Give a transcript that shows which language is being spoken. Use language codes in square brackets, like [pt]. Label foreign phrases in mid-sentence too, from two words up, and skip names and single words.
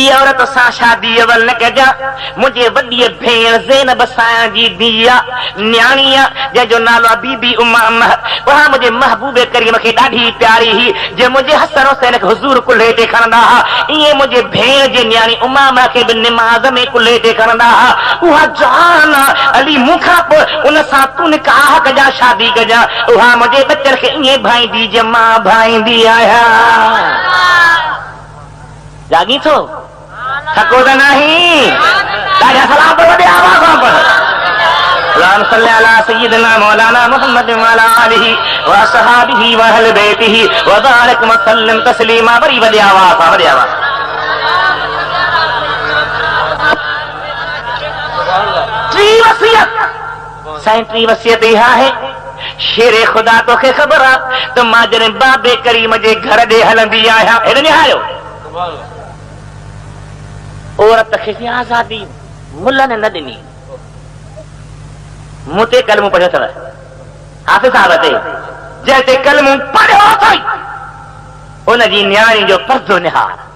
[sd] औरत सां शादी अवल न कजां मुंहिंजे वॾी भेण ज़ैनब सां जी धीअ न्याणी जंहिंजो नालो आहे बीबी उमामा उहा मुंहिंजे महबूब करीम खे ॾाढी प्यारी हुई जे मुंहिंजे हसन हुसैन खे हुज़ूर कुल्हे ते खणंदा हुआ ईअं मुंहिंजे भेण जी न्याणी उमामा खे बि निमाज़ में कुल्हे ते खणंदा हुआ उहा जान अली मूंखां पोइ उन सां तूं निकाह कजां शादी कजां उहा मुंहिंजे बचन खे ईअं भाईंदी जे मां भाईंदी आहियां जागी थो थको त नहीं ॾाढा सलाम तो वॾे आवाज़ सां पढ़ [ar] اللهم صل على سيدنا مولانا محمد وعلى آله وأصحابه وأهل بيته وبارك وسلم تسليما [sd] वरी वॾे आवाज़ सां वॾे आवाज़ टी वसियत साईं टी वसियत इहा है शेरे खुदा तोखे ख़बर आहे त मां जॾहिं बाबे करीम जे घर ॾे हलंदी आहियां हेॾे निहारियो औरत खे आज़ादी मुल्ला ने न ॾिनी मूं ते कलमो पढ़ियो अथव हाफ़िज़ साहब ते जंहिं ते कलमो पढ़ियो अथई उनजी न्याणी जो पर्दो निहार